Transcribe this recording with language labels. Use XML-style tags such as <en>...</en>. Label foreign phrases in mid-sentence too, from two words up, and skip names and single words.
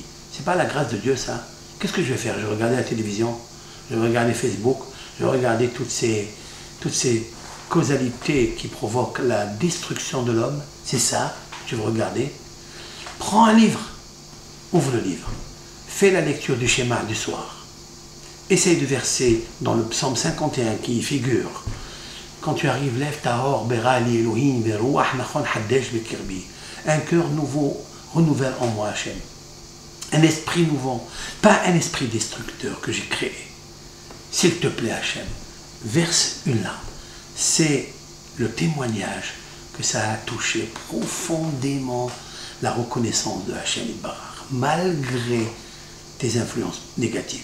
<fr>C'est pas la grâce de Dieu ça? Qu'est-ce que je vais faire? Je vais regarder la télévision, je vais regarder Facebook, je vais regarder toutes ces causalités qui provoquent la destruction de l'homme. C'est ça que tu veux regarder? Prends un livre, ouvre le livre, fais la lecture du schéma du soir. Essaye de verser dans le psaume 51 qui y figure. Quand tu arrives, lève ta hor,</fr> <he>ברא לי אלהים ורוח נכון חדש בקרבי.</he> <fr>Un cœur nouveau renouvelle en moi, Hachem. Un esprit nouveau, pas un esprit destructeur que j'ai créé. S'il te plaît, Hachem, verse une larme. C'est le témoignage que ça a touché profondément la reconnaissance de</fr> <he>השם יתברך,</he> <fr>malgré tes influences négatives.</fr>